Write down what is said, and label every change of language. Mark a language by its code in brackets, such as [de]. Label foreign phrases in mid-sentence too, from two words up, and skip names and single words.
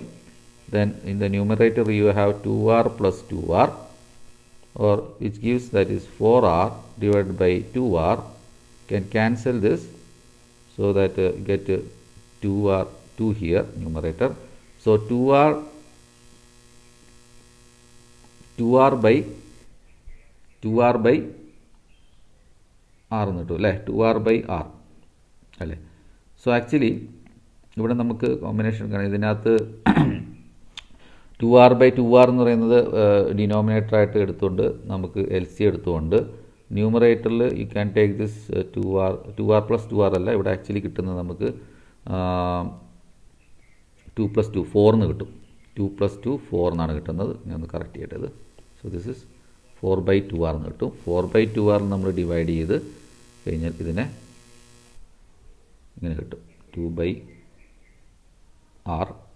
[en] Then in the numerator you have 2R plus 2R, or which gives that is 4R divided by 2R. Can cancel this, so that get 2R, 2 here numerator. So 2R by R [ml] എന്ന് കിട്ടും അല്ലേ, 2R by R അല്ലേ. [en] so actually [ml] ഇവിടെ നമുക്ക് കോമ്പിനേഷൻ കാണാം. ഇതിനകത്ത് 2R by 2R എന്ന് പറയുന്നത് ഡിനോമിനേറ്ററായിട്ട് എടുത്തുകൊണ്ട് നമുക്ക് LC എടുത്തുകൊണ്ട് ന്യൂമറേറ്ററിൽ [en] you can take this 2R plus 2R [ml] അല്ല, ഇവിടെ ആക്ച്വലി കിട്ടുന്നത് നമുക്ക് 2 plus 2 4 എന്ന് കിട്ടും. 2 plus 2 4 എന്നാണ് കിട്ടുന്നത്. ഞാൻ ഒന്ന് കറക്റ്റ് ചെയ്യേണ്ടത്. [en] so this is [ml] 4 by 2R എന്ന് കിട്ടും. 4 by 2R നമ്മൾ ഡിവൈഡ് ചെയ്ത് കഴിഞ്ഞാൽ ഇതിനെ ഇങ്ങനെ കിട്ടും, 2 by R.